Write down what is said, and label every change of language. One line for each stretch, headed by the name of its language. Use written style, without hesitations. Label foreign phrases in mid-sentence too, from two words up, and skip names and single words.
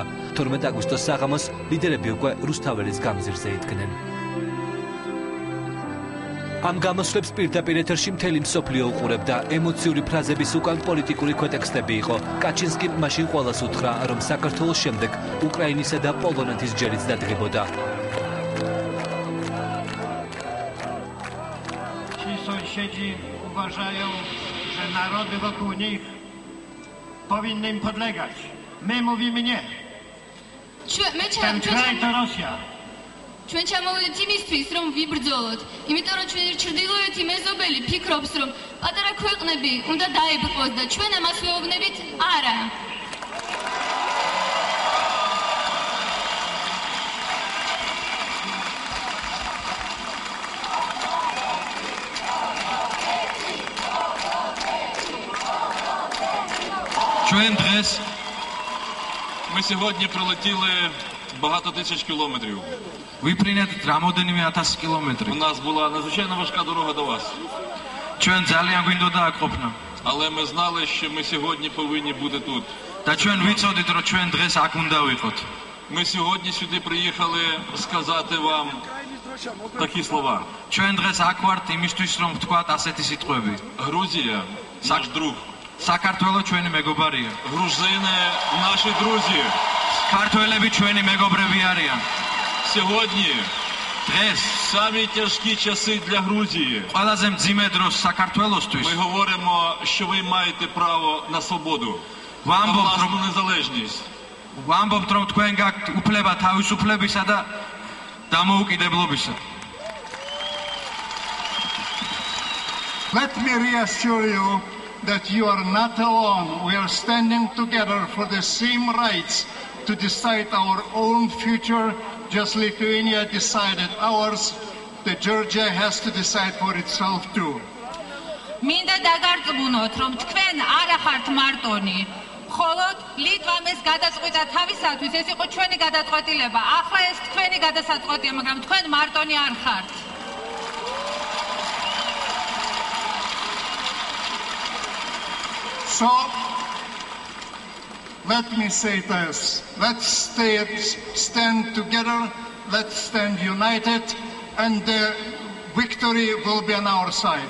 Georgian: 12 აგვისტოს საღამოს ლიდერები უკვე რუსთაველის გამზირზე იდგნენ. ამ გამოსვლებს პირდაპირ ეთერში მთელი მსოფლიო უყურებდა. ემოციური ფრაზების უკან პოლიტიკური ქვეტექსტები იყო. კაჩინსკიმ მაშინ ყველას უთხრა, რომ საქართველოს შემდეგ უკრაინისა და პოლონეთის ჯერიც დადგებოდა.
Polish: Ci sąsiedzi uważają, że narody wokół nich powinny im podlegać. My mówimy nie. Ten kraj to Rosja.
Georgian: ჩვენ ჩამოვიდეთ იმისთვის, რომ ვიბრძოლოთ, იმიტომ რომ ჩვენი ჩრდილოეთი მეზობელი ფიქრობს, რომ პატარა ქვეყნები უნდა დაებრყოს და ჩვენ ამას ვეუბნებით არა. ჩვენ დღეს
Ukrainian: ми сьогодні пролетіли багато тисяч кілометрів.
Georgian: ვიფრინეთ რამოდენიმე 1000 კილომეტრი.
Ukrainian: У нас була надзвичайно важка дорога до вас.
Georgian: ჩვენ ძალიან გვინდოდა აქ ყოფნა.
Ukrainian: Але ми знали, що ми сьогодні повинні бути тут.
Georgian: და ჩვენ ვიცოდით, რომ ჩვენ დღეს აქ უნდა ვიყოთ.
Ukrainian: Ми сьогодні сюди приїхали сказати вам такі слова.
Georgian: ჩვენ დღეს აქ ვართ იმისთვის, რომ ვთქვათ ასეთი სიტყვები.
Ukrainian: Грузія наш друг.
Georgian: საქართველო ჩვენი მეგობარია.
Ukrainian: Грузини наші друзі.
Georgian: ქართველები ჩვენი მეგობრები არიან.
Ukrainian: Сьогодні
Georgian: დღეს
Ukrainian: самі тяжкі часи для Грузії.
Georgian: ყველაზე მძიმე დროს საქართველოსთვის
Ukrainian: Ми говоримо, що ви маєте право на свободу.
Georgian: ვამბობთ რომ თქვენ გაქვთ უფლება თავისუფლებისა და დამოუკიდებლობისა.
English: Let me reassure you that you are not alone. We are standing together for the same rights to decide our own future. Just Lithuania decided ours, that Georgia has to decide for itself too.
Georgian: მინდა დაგარწმუნოთ, რომ თქვენ არ ახართ მარტონი. ხოლო ლიტვამ ეს გადაწყვიტა თავისათვის, ეს იყო ჩვენი გადაწყვეტილება. ახლა ეს თქვენი გადასაწყვეტია, მაგრამ თქვენ მარტონი არ ხართ.
English: So, let me say this. Let's stand together, let's stand united, and the victory will be on our side.